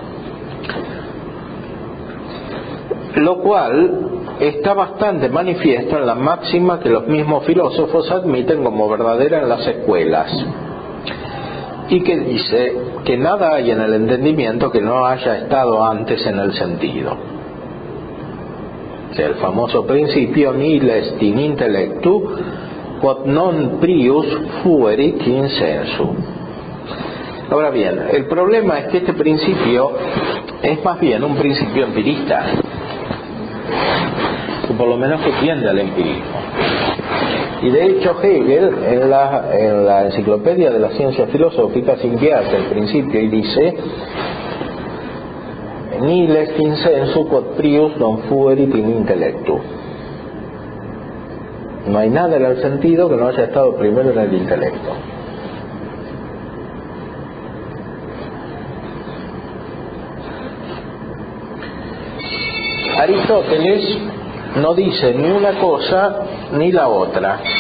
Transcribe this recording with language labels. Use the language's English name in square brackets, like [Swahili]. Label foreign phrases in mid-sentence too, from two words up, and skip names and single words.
[Spanish] Lo cual está bastante manifiesto en la máxima que los mismos filósofos admiten como verdadera en las escuelas, y que dice que nada hay en el entendimiento que no haya estado antes en el sentido. O sea, el famoso principio [Latin] nihil est in intellectu quod non prius fuerit in sensu. [Spanish] Ahora bien, el problema es que este principio es más bien un principio empirista, o por lo menos que tiende al empirismo. Y de hecho Hegel en la Enciclopedia de las Ciencias Filosóficas invierte el principio y dice: [Latin] nihil est in sensu quod prius non fuerit in intellectu. [Spanish] No hay nada en el sentido que no haya estado primero en el intelecto. Aristóteles no dice ni una cosa ni la otra.